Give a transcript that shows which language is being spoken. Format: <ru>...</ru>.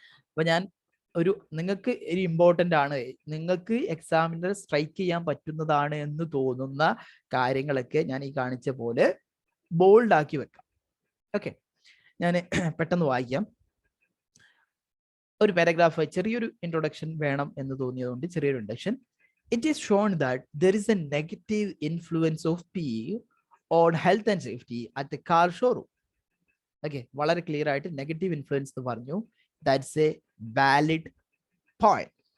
<ml>അപ്പൊ ഞാൻ നിങ്ങൾക്ക് ഒരു ഇമ്പോർട്ടൻ്റ് ആണ്, നിങ്ങൾക്ക് എക്സാമിനർ സ്ട്രൈക്ക് ചെയ്യാൻ പറ്റുന്നതാണ് എന്ന് തോന്നുന്ന കാര്യങ്ങളൊക്കെ ഞാൻ ഈ കാണിച്ച പോലെ ബോൾഡ് ആക്കി വെക്കാം. ഓക്കെ, ഞാൻ പെട്ടെന്ന് വായിക്കാം. ഒരു പാരഗ്രാഫ്, ചെറിയൊരു ഇൻട്രൊഡക്ഷൻ വേണം എന്ന് തോന്നിയതുകൊണ്ട് ചെറിയൊരു introduction.</ml> <en>It is shown that there is a negative influence of peer on health and safety at the car showroom.</en> <ml>Okay, വളരെ ക്ലിയർ ആയിട്ട് നെഗറ്റീവ് ഇൻഫ്ലുവൻസ് എന്ന് പറഞ്ഞു.</ml> <en>That's a valid point.</en>